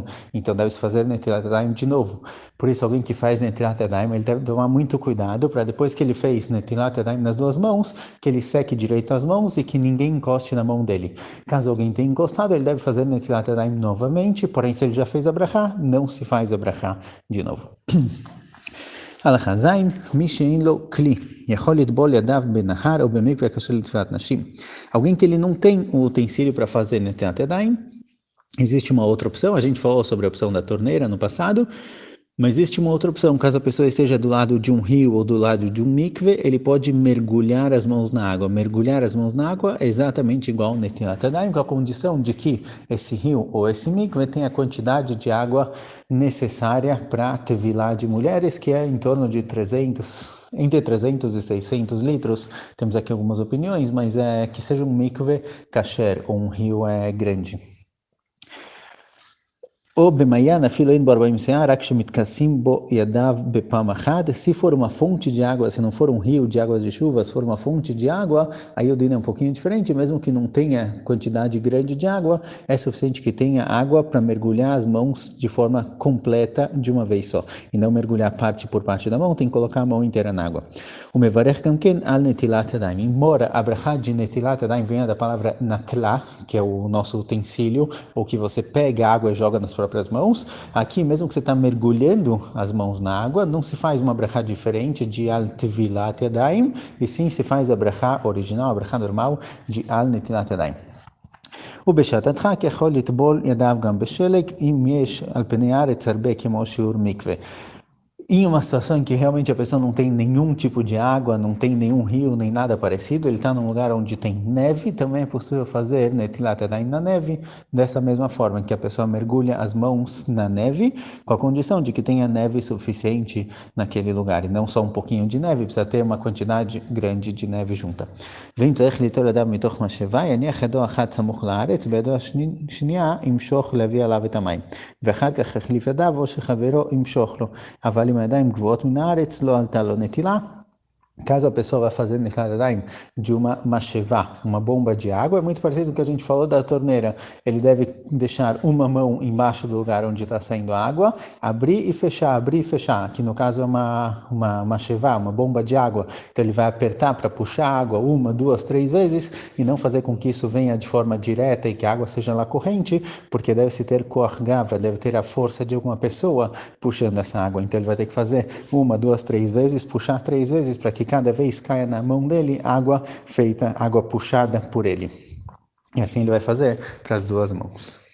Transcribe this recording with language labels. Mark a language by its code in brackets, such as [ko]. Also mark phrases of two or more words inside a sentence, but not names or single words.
[pt] Então deve-se fazer [he] נטילת ידיים [pt] de novo. Por isso, alguém que faz [he] נטילת ידיים, [pt] ele deve tomar muito cuidado para depois que ele fez [he] נטילת ידיים [pt] nas duas mãos, que ele seque direito as mãos e que ninguém encoste na mão dele. Caso alguém tenha encostado, ele deve fazer [he] נטילת ידיים [pt] novamente, porém se ele já fez a brachá, não se faz a brachá de novo. [he] הלכה ז' מי שאין לו כלי יכול לטבול ידיו בנהר ou במקווה כאשר לתפילת נשים. [pt] Alguém que ele não tem o utensílio para fazer [he] נטילת ידיים, [pt] existe uma outra opção, a gente falou sobre a opção da torneira no passado, mas existe uma outra opção, caso a pessoa esteja do lado de um rio ou do lado de um mikve, ele pode mergulhar as mãos na água. Mergulhar as mãos na água é exatamente igual ao [he] נטילת ידיים, [pt] com a condição de que esse rio ou esse mikve tenha a quantidade de água necessária para a tevilá de mulheres, que é em torno de entre 300 e 600 litros. Temos aqui algumas opiniões, mas é que seja um [he] מקווה כשר [pt] ou um rio grande. [he] או במעיין אפילו אין בו 40 שנה, רק שמתכסים בו ידיו בפעם אחת. [pt] Se for uma fonte de água, se não for um rio de águas de chuva, se for uma fonte de água, aí o dino é um pouquinho diferente, mesmo que não tenha quantidade grande de água, é suficiente que tenha água para mergulhar as mãos de forma completa de uma vez só, e não mergulhar parte por parte da mão, tem que colocar a mão inteira na água. [he] O מברך כמו כן על נטילת ידיים, [pt] embora a brachá de [he] נטילת ידיים [pt] venha da palavra natla, que é o nosso utensílio, ou que você pega a água e joga nas próprias mãos, aqui mesmo que você está mergulhando as mãos na água, não se faz uma brachá diferente de [he] על טבילת ידיים, [pt] e sim se faz a brachá original, a brachá normal de [he] על נטילת ידיים. ובשעת הדחק יכול לטבול ידיו גם בשלג אם יש על פני הארץ הרבה כמו שיעור מקווה. [pt] Em uma situação em que realmente a pessoa não tem nenhum tipo de água, não tem nenhum rio, nem nada parecido, ele está num lugar onde tem neve, também é possível fazer [he] נטילת ידיים [pt] na neve, dessa mesma forma, que a pessoa mergulha as mãos na neve, com a condição de que tenha neve suficiente naquele lugar, e não só um pouquinho de neve, precisa ter uma quantidade grande de neve junta. [he] ואם צריך ליטול ידיו מתוך משאבה, יניח ידו אחת סמוך לארץ, בידו השנייה ימשוך להביא עליו את המים, ואחר כך יחליף ידיו או שחברו ימשוך לו. אבל אם הידיים גבוהות מן הארץ, לא עלתה לו נטילה. [pt] Caso a pessoa vá fazer [he] נטילת ידיים [pt] de uma mashevá, uma bomba de água, é muito parecido com o que a gente falou da torneira. Ele deve deixar uma mão embaixo do lugar onde está saindo a água, abrir e fechar, que no caso é uma mashevá, uma bomba de água. Então ele vai apertar para puxar a água 1, 2, 3 vezes e não fazer com que isso venha de forma direta e que a água seja lá corrente, porque deve-se ter [he] כוח גברא, [pt] deve ter a força de alguma pessoa puxando essa água. Então ele vai ter que fazer 1, 2, 3 vezes, puxar 3 vezes para que cada vez caia na mão dele água puxada por ele. E assim ele vai fazer para as duas mãos.